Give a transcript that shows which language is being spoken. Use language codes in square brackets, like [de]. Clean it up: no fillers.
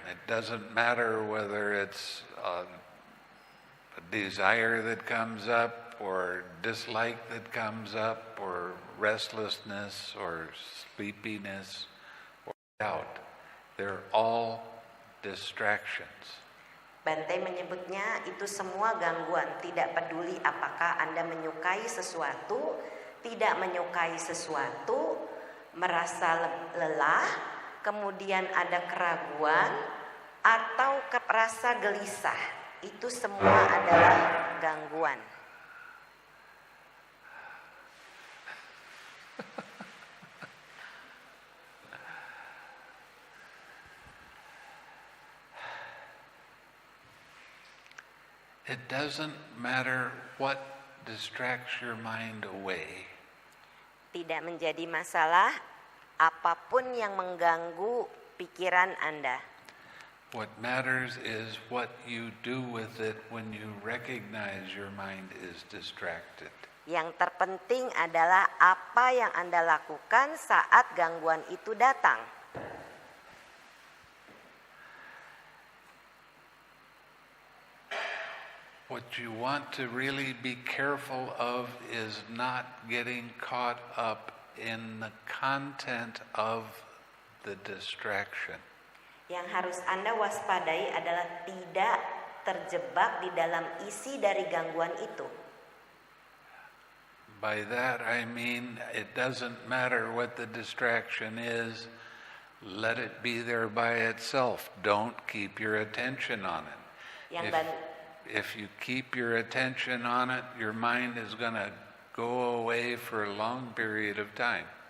[en] It doesn't matter whether it's a desire that comes up or dislike that comes up or restlessness or sleepiness or doubt. They're all distractions. [id] Bante menyebutnya itu semua gangguan, tidak peduli apakah Anda menyukai sesuatu, tidak menyukai sesuatu, merasa lelah, kemudian ada keraguan atau rasa gelisah. Itu semua adalah gangguan. [en] It doesn't matter what distracts your mind away. [id] Tidak menjadi masalah apapun yang mengganggu pikiran Anda. [en] What matters is what you do with it when you recognize your mind is distracted. [id] Yang terpenting adalah apa yang Anda lakukan saat gangguan itu datang. [en] What you want to really be careful of is not getting caught up in the content of the distraction. [id] Yang harus Anda waspadai adalah tidak terjebak di dalam isi dari gangguan itu. [en] By that I mean it doesn't matter what the distraction is, let it be there by itself. Don't keep your attention on it. If you keep your attention on it, your mind is going to go away for a long period of time.